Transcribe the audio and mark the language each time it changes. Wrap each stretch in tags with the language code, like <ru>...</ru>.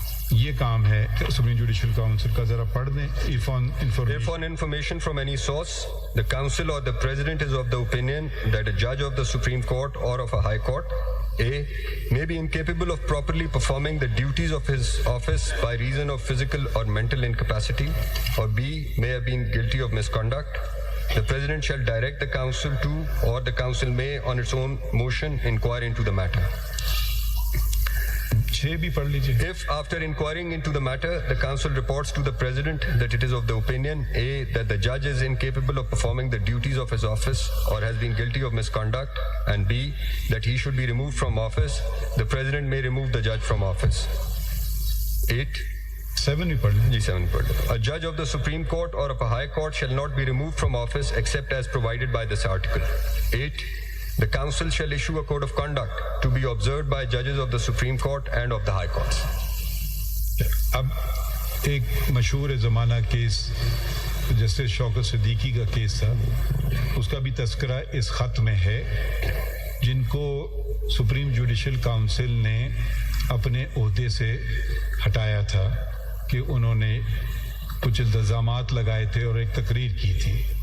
<ur>یہ کام ہے supreme judicial council کا، ذرا پڑھ دیں.</ur> <en>If on information from any source, the council or the president is of the opinion that a judge of the Supreme Court or of a high court, A, may be incapable of properly performing the duties of his office by reason of physical or mental incapacity, or B, may have been guilty of misconduct, the president shall direct the council to, or the council may on its own motion inquire into the matter. If after inquiring into the matter, the council reports to the president that it is of the opinion, A, that the judge is incapable of performing the duties of his office or has been guilty of misconduct, and B, that he should be removed from office, the president may remove the judge from office. 8.</en> <ur>7 بھی 7 پڑھ لیں.</ur> <en>A judge of the Supreme Court or of a high court shall not be removed from office except as provided by this article. 8. The council shall issue a code of conduct to be observed by judges of the Supreme Court and of the high courts.</en> <ur>اب ایک مشہور زمانہ case justice شوکت صدیقی کا case تھا، اس کا بھی تذکرہ اس خط میں ہے، جن کو سپریم جوڈیشل کاؤنسل نے اپنے عہدے سے ہٹایا تھا کہ انہوں نے کچھ الزامات لگائے تھے اور ایک تقریر کی تھی۔</ur>